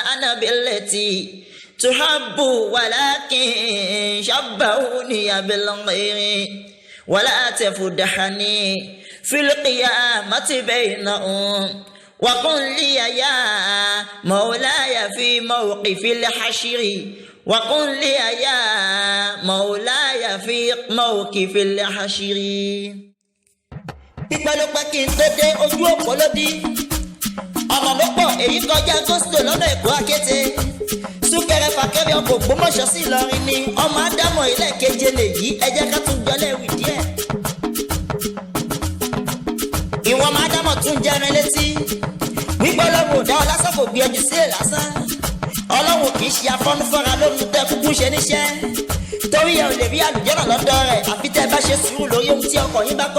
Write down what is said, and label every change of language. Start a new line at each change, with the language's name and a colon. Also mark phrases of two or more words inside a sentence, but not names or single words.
Arabic: أنا بالتي تحب ولكن شبهوني بالغير ولا تفضحني في القيامة بينهم وقل لي يا مولاي في موقف الحشر وقل لي يا مولاي في موقف الحشر.
Yoruba: pípẹ́lọpẹ́ kí n tó dé ojú òpó lódì ọ̀nà ló pọ̀ èyí kọjá gòsìlò lọ́nà Èkó Akété súnkẹrẹ fàkẹrẹ ọkọ̀ Ògbómọ̀ṣọ́ sí Ìlọrin ni ọmọ Ádámọ̀ ilé keje lèyí ẹ jẹ́ ká tún gbọ́lẹ̀ wì díẹ̀. ìwọ̀n ọmọ Ádámọ̀ tún jẹ́rin létí wípé Ọlọ́run ò dá ọ lásán kò gbé ẹjú sílẹ̀ lásán Ọlọ́run kì í ṣe afọ́nufọ́ra lórí tẹ́ kúkú ṣe níṣẹ́ torí ẹ ò lè rí àlùjọ́nà lọ́dọ̀ rẹ̀ àfi tẹ́ bá ṣe sùúrù lórí ohun tí ọkọ̀ yín bá kọ̀.